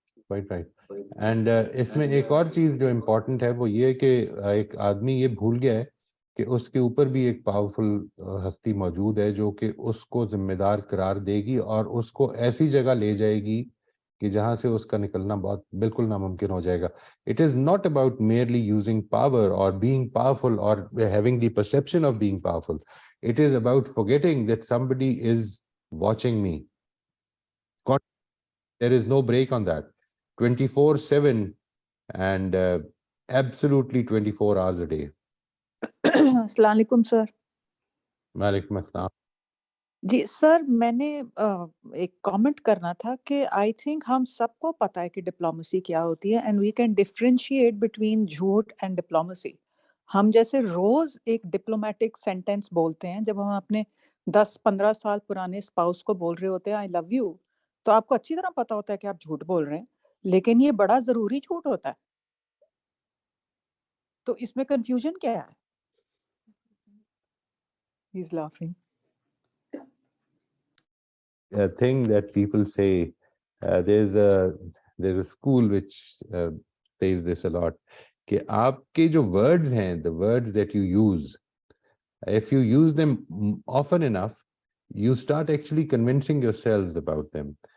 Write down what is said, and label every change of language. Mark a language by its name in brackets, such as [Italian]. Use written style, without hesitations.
[Urdu] And اس میں ایک اور چیز جو امپورٹنٹ ہے وہ یہ کہ ایک آدمی یہ بھول گیا ہے کہ اس کے اوپر بھی ایک پاورفل ہستی موجود ہے جو کہ اس کو ذمہ دار قرار دے گی اور اس کو ایسی جگہ لے جائے گی کہ جہاں سے اس کا نکلنا بہت بالکل ناممکن ہو جائے گا. [English] It is not about merely using power or being powerful or having the perception of being powerful. It is about forgetting that somebody is watching me. There is no break on that. 24/7 and absolutely 24 hours a day. [Urdu] السلام علیکم سر. وعلیکم السلام. جی سر، میں نے ایک comment کرنا تھا کہ [English] I think [Urdu] ہم سب کو پتہ ہے کہ ڈپلومیسی کیا ہوتی ہے [English] and we can differentiate between [Urdu] جھوٹ اینڈ ڈپلومیسی. ہم جیسے روز ایک ڈپلومیٹک سینٹینس بولتے ہیں جب ہم اپنے 10-15 سال پرانے اسپاؤس کو بول رہے ہوتے ہیں [English] I love you, [Urdu] تو آپ کو اچھی طرح پتہ ہوتا ہے کہ آپ جھوٹ بول رہے ہیں، لیکن یہ بڑا ضروری جھوٹ ہوتا ہے. تو اس میں کنفیوژن کیا ہے؟ [English] He's laughing. A thing that people say, there's a school which says this a lot, [Urdu] کہ آپ کے جو [English] words [Urdu] ہیں, [English] the words that you use, if you use them often enough, you start actually convincing yourselves about them.